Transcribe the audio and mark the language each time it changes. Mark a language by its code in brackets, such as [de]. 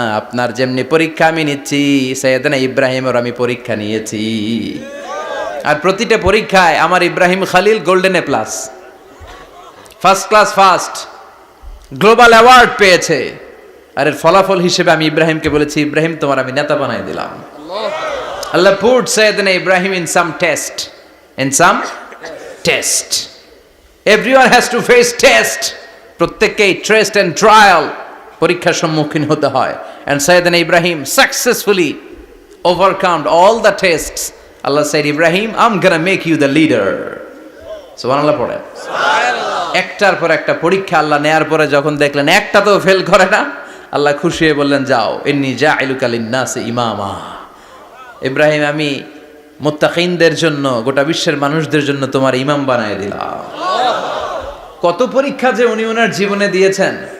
[bn] আপনার যেমনি পরীক্ষা আমি নিচ্ছি, সাইয়েদনা ইব্রাহিমের আমি পরীক্ষা নিয়েছি। আর প্রতিটা পরীক্ষায় আমার Ibrahim Khalil golden A plus, first class first, global award পেয়েছে। আর এর ফলাফল হিসেবে আমি ইব্রাহিমকে বলেছি, ইব্রাহিম তোমার আমি নেতা বানাই দিলাম। [en] Allah put Sayyidina Ibrahim in some test. In some test. Everyone has to face test. [bn] প্রত্যেককেই টেস্ট এন্ড ট্রায়াল, পরীক্ষার সম্মুখীন হতে হয়। [en] And Sayyidina Ibrahim successfully overcome all the tests. Allah said, Ibrahim, I'm gonna make you the leader. [bn] সুবহানাল্লাহ পড়ে। একটার পর একটা পরীক্ষা আল্লাহ নেয়ার পরে যখন দেখলেন একটা তো ফেল করে না, আল্লাহ খুশি হয়ে বললেন, যাও, [ar] ইন্নী জাইলুকা লিন-নাসি ইমামা। [bn] ইব্রাহিম আমি মুত্তাকিনদের জন্য, গোটা বিশ্বের মানুষদের জন্য তোমার ইমাম বানায় দিলাম। কত পরীক্ষা যে উনি ওনার জীবনে দিয়েছেন।